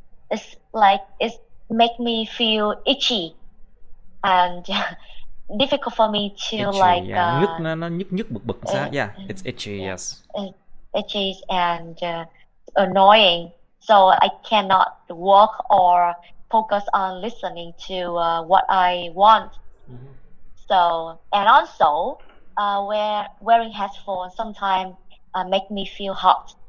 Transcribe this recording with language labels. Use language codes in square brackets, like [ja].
[en] It's like it make me feel itchy and difficult for me to Itchy, yeah, [vi] nó nhức, nó nhức nhức bực bực sao, uh, [en] yeah, it's itchy, yeah, yes. itchy and annoying. So I cannot work or focus on listening to what I want. So, and also, wearing headphones sometimes make me feel hot.